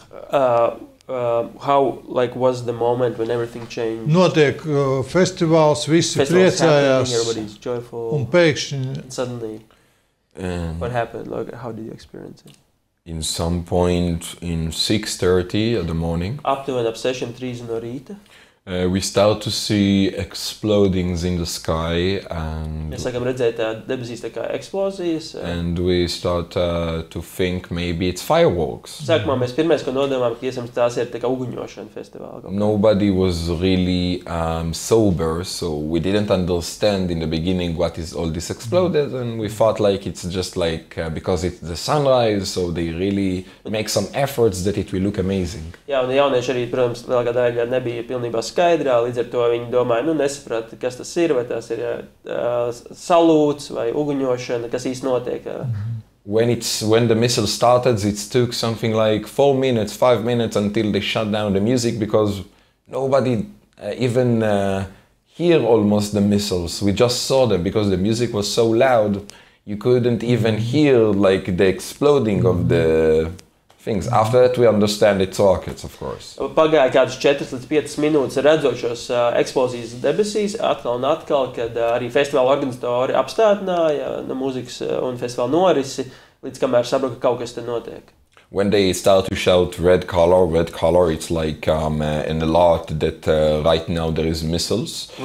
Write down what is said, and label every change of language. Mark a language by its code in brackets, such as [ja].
[en] How was the moment when everything changed? [lv] Notiek festivāls, visi priecājās, un pēkšņi... [en] Suddenly, what happened? How did you experience it? In some point in 6:30 in the morning, [lv] aptuveni ap 6:30 no rīta, [en] we start to see explodings in the sky, and [lv] mēs sākam redzēt debesīs tā kā eksplozijas, [en] and we start to think maybe it's fireworks. [lv] Sākumā mēs pirmais, ko nodomājam, ka iespējams tās ir tā kā uguņošana festivāla. [en] Nobody was really sober, so we didn't understand in the beginning what is all this exploded, and we thought like it's just like because it's the sunrise, so they really make some efforts that it will look amazing. [lv] Jā, un jaunieši arī, protams, lielākā daļa nebija pilnībā skaidrā, līdz ar to viņi domāja, nesaprata, kas tas ir, vai tas ir salūts vai uguņošana, kas īsti notiek. [en] When the missile started, it took something like 4 minutes, 5 minutes until they shut down the music because nobody even hear almost the missiles. We just saw them because the music was so loud, you couldn't even hear like the exploding of the things. After that, we understand it's rockets, of course. [lv] Pagāja kādas 4 līdz 5 minūtes redzot šos eksplozijas debesīs, atkal un atkal, kad arī festivāla organizatori apstādināja mūzikas un festivāla norisi, līdz kamēr saprata, ka kaut kas te notiek. [en] When they start to shout red color, it's like an alert that right now there is missiles.